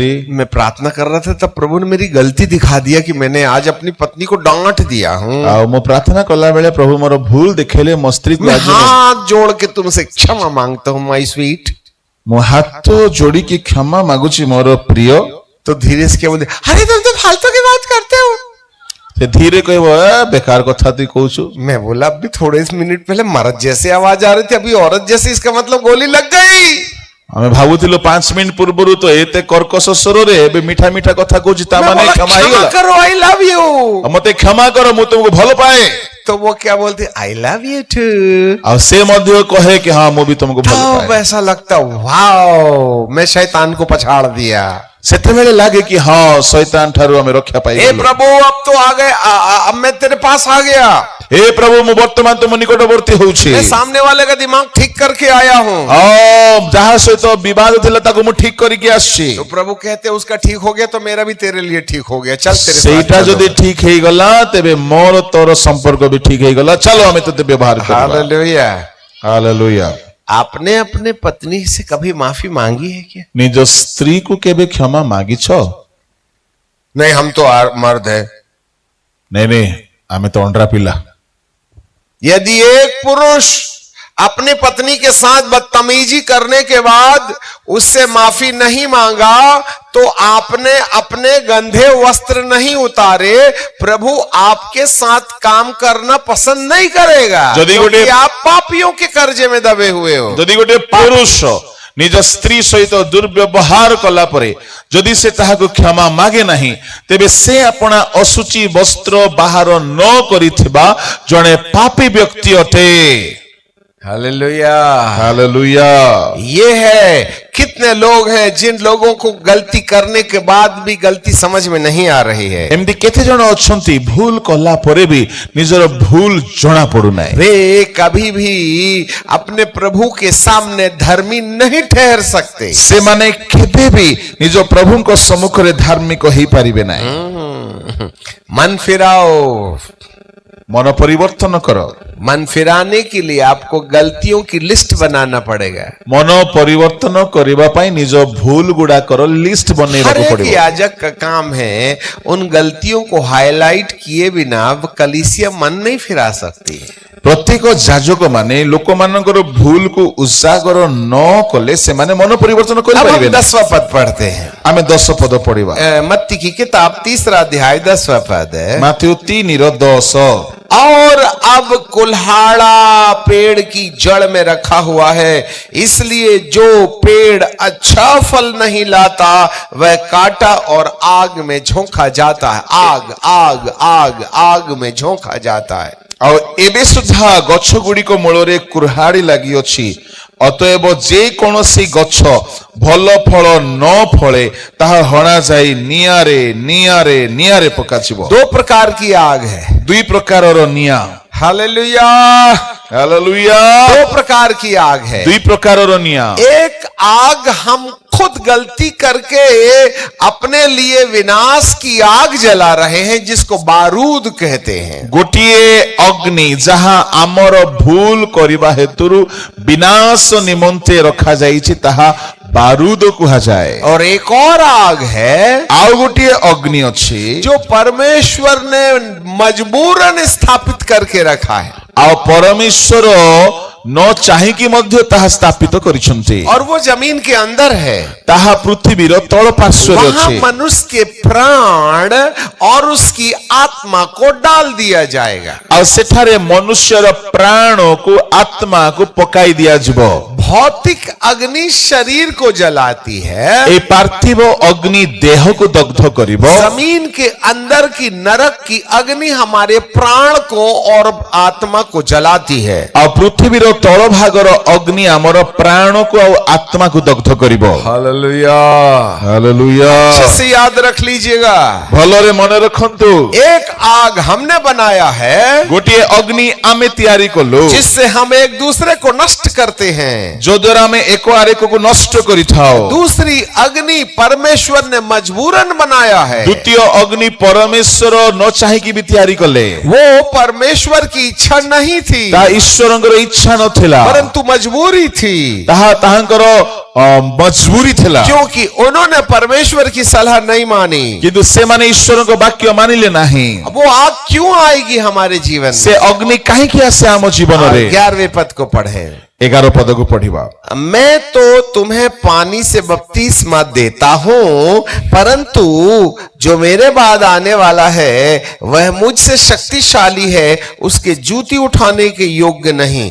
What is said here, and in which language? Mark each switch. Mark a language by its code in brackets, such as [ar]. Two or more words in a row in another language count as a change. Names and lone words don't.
[hi] मैं प्रार्थना कर रहा था तब प्रभु ने मेरी गलती दिखा दिया कि मैंने आज अपनी पत्नी को डांट दिया हूँ। [or] ଆ ମୋ ପ୍ରାର୍ଥନା କଲା ବେଳେ ପ୍ରଭୁ ମୋର ଭୁଲ ଦେଖେଲେ ମସ୍ତ୍ରୀ କୋ। [hi] मैं हाथ जोड़ के तुमसे क्षमा मांगता हूँ [en] my sweet. [or] ମୋ ହାତ ଯୋଡ଼ି କି କ୍ଷମା ମାଗୁଛି ମୋର ପ୍ରିୟ। [hi] तो धीरे से क्या बोलते, अरे तुम तो फालतू की बात करते हो। [or] ସେ ଧୀରେ କହିବ "ଏ, ବେକାର କଥା ତୁ କହୁଛୁ। [hi] मैं बोला अभी थोड़े मिनट पहले मर्द जैसे आवाज आ रही थी, अभी औरत जैसी, इसका मतलब गोली लग गई। [or] ଆମେ ଭାବୁଥିଲୁ 5 ମିନିଟ ପୂର୍ବରୁ ତ ଏତେ କର୍କଶ ସ୍ୱରରେ ଏବେ ମିଠା ମିଠା କଥା କହୁଛି ତା [hi] मैं [or] ମାନେ [hi] बोला, [or] କ୍ଷମା [hi] क्षमा [or] ହେଇଗଲା। [en] करो, I love you. [or] ଆଉ ମତେ କ୍ଷମା କର ମୁଁ ତୁମକୁ ଭଲ ପାଏ। [hi] तो वो क्या बोलते, [en] I love you too. [or] ଆଉ ସେ ମଧ୍ୟ [hi] कहे कि हाँ [or] ମୁଁ ବି तुमको ଭଲ [hi] तब [or] पाए। [hi] ऐसा लगता, वाओ, मैं शैतान को पछाड़ दिया। [or] ସେତେବେଳେ ଲାଗେ [hi] कि हाँ शैतान [or] ଠାରୁ ଆମେ ରକ୍ଷା [hi] हे [or] ପାଇଗଲୁ। [hi] प्रभु अब तो आ गए, अब मैं तेरे पास आ गया, [or] हे प्रभु ମୁଁ ବର୍ତ୍ତମାନ ତୁମ ନିକଟବର୍ତ୍ତୀ ହଉଛି। [hi] मैं सामने वाले का दिमाग ठीक करके आया हूँ। [or] ଆଉ ଯାହା ସହିତ ବିବାଦ ଥିଲା ତାକୁ ମୁଁ ଠିକ କରିକି ଆସିଛି। [hi] तो प्रभु कहते उसका ठीक हो गया तो मेरा भी तेरे लिए ठीक हो गया, चल तेरे साथ [or] ସେଇଟା [hi] चलो। [or] ଯଦି ଠିକ ହେଇଗଲା ତେବେ ମୋର ତୋର ସମ୍ପର୍କ ବି ଠିକ ହେଇଗଲା। ଚାଲ ଆମେ ତତେ ବ୍ୟବହାର କରିବା। [hi] हालेलुया। [or] ହାଲେଲୁୟା। [hi] आपने अपने पत्नी से कभी माफी मांगी है क्या? [or] ନିଜ ସ୍ତ୍ରୀକୁ କେବେ କ୍ଷମା ମାଗିଛ? [hi] नहीं, हम तो मर्द है। [or] ନାଇଁ ଆମେ ତ ଅଣ୍ଡରା ପିଲା। [hi] यदि एक पुरुष अपनी पत्नी के साथ बदतमीजी करने के बाद उससे माफी नहीं मांगा तो आपने अपने गंदे वस्त्र नहीं उतारे, प्रभु आपके साथ काम करना पसंद नहीं करेगा, यदि क्योंकि [or] गोटे- [hi] आप पापियों के कर्जे में दबे हुए हो। [or] ଯଦି ଗୋଟେ ପୁରୁଷ ନିଜ ସ୍ତ୍ରୀ ସହିତ ଦୁର୍ବ୍ୟବହାର କଲା ପରେ ଯଦି ସେ ତାହାକୁ କ୍ଷମା ମାଗେ ନାହିଁ ତେବେ ସେ ଆପଣା ଅଶୁଚି ବସ୍ତ୍ର ବାହାର ନ କରିଥିବା ଜଣେ ପାପୀ ବ୍ୟକ୍ତି ଅଟେ। [hi] हालेलुया। [or] ହାଲେଲୁୟା। [hi] ये है, कितने लोग हैं जिन लोगों को गलती करने के बाद भी गलती समझ में नहीं आ रही है। [or] ଏମିତି କେତେ ଜଣ ଅଛନ୍ତି ଭୁଲ କଲା ପରେ ବି ନିଜର ଭୁଲ ଜଣା ପଡୁନାହିଁ। [hi] वे कभी भी अपने प्रभु के सामने धर्मी नहीं ठहर सकते। [or] ସେମାନେ କେବେ ବି ନିଜ ପ୍ରଭୁଙ୍କ ସମ୍ମୁଖରେ ଧାର୍ମିକ ହେଇପାରିବେ ନାହିଁ। [hi] मन फिराओ। [or] ମନ ପରିବର୍ତ୍ତନ କର। [hi] मन फिराने के लिए आपको गलतियों की लिस्ट बनाना पड़ेगा। [or] ମନ ପରିବର୍ତ୍ତନ କରିବା ପାଇଁ ନିଜ ଭୁଲ ଗୁଡାକର ଲିଷ୍ଟ [hi] हर [or] ବନେଇବାକୁ [hi] एक [or] ପଡିବ। [hi] याजक का काम है उन गलतियों को हाईलाइट किए बिना कलीसिया मन नहीं फिरा सकती। [or] ପ୍ରତ୍ୟେକ ଯାଜକ ମାନେ ଲୋକମାନଙ୍କର ଭୁଲକୁ ଉଜାଗର ନ କଲେ ସେମାନେ ମନ ପରିବର୍ତ୍ତନ [hi] अब [or] କରିପାରିବେ [hi] हम 10वां पद पढ़ते हैं। [or] ଆମେ 10 ପଦ ପଢିବା। [hi] मत्ती की किताब 3 अध्याय 10वां पद है। [or] ମାଥ୍ୟୁ 3:10। [hi] और अब कुल्हाड़ा पेड़ की जड़ में रखा हुआ है, इसलिए जो पेड़ अच्छा फल नहीं लाता वह काटा और आग में झोंका जाता है। आग आग आग आग में झोंका जाता है। [or] ଆଉ ଏବେ ସୁଦ୍ଧା ଗଛ ଗୁଡ଼ିକ ମୂଳରେ କୁର୍ହାଡ଼ି ଲାଗି ଅଛି, ଅତଏବ ଯେ କୌଣସି ଗଛ ଭଲ ଫଳ ନ ଫଳେ ତାହା ହଣାଯାଇ ନିଆଁରେ ନିଆଁରେ ନିଆଁରେ ପକାଯିବ। [hi] 2 प्रकार की आग है। [or] 2 ପ୍ରକାରର ନିଆଁ। [hi] हालेलुया। [or] ହାଲେଲୁୟା। [hi] 2 प्रकार की आग है। [or] 2 ପ୍ରକାରର ନିଆଁ। [hi] एक आग हम खुद गलती करके अपने लिए विनाश की आग जला रहे हैं, जिसको बारूद कहते हैं। [or] ଗୋଟିଏ ଅଗ୍ନି ଯାହା ଆମର ଭୁଲ କରିବା ହେତୁରୁ ବିନାଶ ନିମନ୍ତେ ରଖାଯାଇଛି ତାହା ବାରୁଦ କୁହାଯାଏ। [hi] और एक और आग है [or] ଆଉ ଗୋଟିଏ ଅଗ୍ନି ଅଛି [hi] जो परमेश्वर ने मजबूरन स्थापित करके रखा है, [or] ଆଉ ପରମେଶ୍ୱର ନ ଚାହିଁକି ମଧ୍ୟ ତାହା ସ୍ଥାପିତ କରିଛନ୍ତି। [hi] और वो जमीन के अंदर है। [or] ତାହା ପୃଥିବୀର ତଳ ପାର୍ଶ୍ୱରେ [hi] वहां [or] ଅଛି। [hi] मनुष्य के प्राण और उसकी आत्मा को डाल दिया जाएगा। [or] ଆଉ ସେଠାରେ ମନୁଷ୍ୟର ପ୍ରାଣକୁ ଆତ୍ମାକୁ ପକାଇ ଦିଆଯିବ। [hi] भौतिक अग्नि शरीर को जलाती है, [or] এই ପାର୍ଥିବ ଅଗ୍ନି ଦେହକୁ ଦଗ୍ଧ କରିବ। [hi] जमीन के अंदर की नरक की अग्नि हमारे प्राण को और आत्मा को जलाती है। [or] ଆଉ ପୃଥିବୀର ତଳ ଭାଗର ଅଗ୍ନି ଆମର ପ୍ରାଣକୁ ଆଉ ଆତ୍ମାକୁ ଦଗ୍ଧ କରିବ। [hi] हालेलुया। [or] ହାଲେଲୁୟା। [hi] अच्छे से याद रख लीजिएगा, [or] ଭଲରେ ମନେ ରଖନ୍ତୁ, [hi] एक आग हमने बनाया है [or] ଗୋଟିଏ ଅଗ୍ନି ଆମେ ତିଆରି କଲୁ [hi] जिससे हम एक दूसरे को नष्ट करते हैं। [or] ଯୋଦ୍ୱାରା ଆମେ ଏକ ଆରେକକୁ ନଷ୍ଟ କରିଥାଉ। [hi] दूसरी अग्नि परमेश्वर ने मजबूरन बनाया है। [or] ଦ୍ୱିତୀୟ ଅଗ୍ନି ପରମେଶ୍ୱର ନ ଚାହିଁକି ବି ତିଆରି କଲେ। [hi] वो परमेश्वर की इच्छा नहीं थी, [or] ତାହା ଈଶ୍ୱରଙ୍କର ଇଚ୍ଛା ନଥିଲା, [hi] परंतु मजबूरी थी, [or] ତାହା ତାହାଙ୍କର ମଜବୁରି ଥିଲା। [hi] क्योंकि उन्होंने परमेश्वर की सलाह नहीं मानी। [or] କିନ୍ତୁ ସେମାନେ ଈଶ୍ୱରଙ୍କ ବାକ୍ୟ ମାନିଲେ ନାହିଁ। [hi] वो आग क्यों आएगी हमारे जीवन [or] ସେ [hi] में? [or] ଅଗ୍ନି କାହିଁକି ଆସେ ଆମ ଜୀବନରେ? [hi] 11वें पद को पढ़े। [or] 11 ପଦ କୋ ପଢ଼ିବା। [hi] मैं तो तुम्हें पानी से बपतिस्मा देता हूं, परंतु जो मेरे बाद आने वाला है वह मुझसे शक्तिशाली है, उसके जूती उठाने के योग्य नहीं।